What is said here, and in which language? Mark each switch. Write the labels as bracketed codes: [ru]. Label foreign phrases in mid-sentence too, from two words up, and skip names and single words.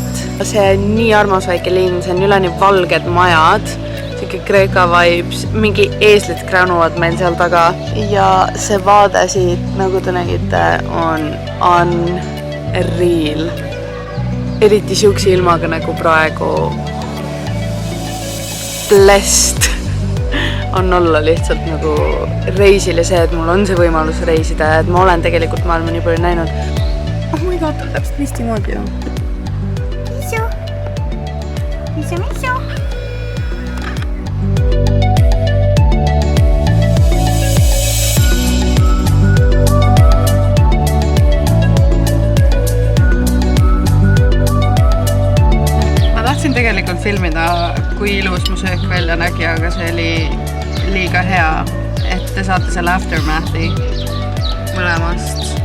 [et] See on nii armas väike linn, see on üleni valged majad, siuke Kreeka vibes, mingi eeslid kränuvad meil seal taga ja see vaade siit, nagu te nägite, on unreal. Eriti siukse ilmaga nagu praegu blessed on olla lihtsalt nagu reisil ja see, et mul on see võimalus reisida ja et ma olen tegelikult maailma nii palju näinud. [en] Oh my god, [et] täpselt misti moodi ju. Misu! Misu, misu! Ma tahtsin tegelikult filmida, kui ilus mu söök välja nägi, aga see oli liiga hea, et te saate selle aftermathi mõlemast.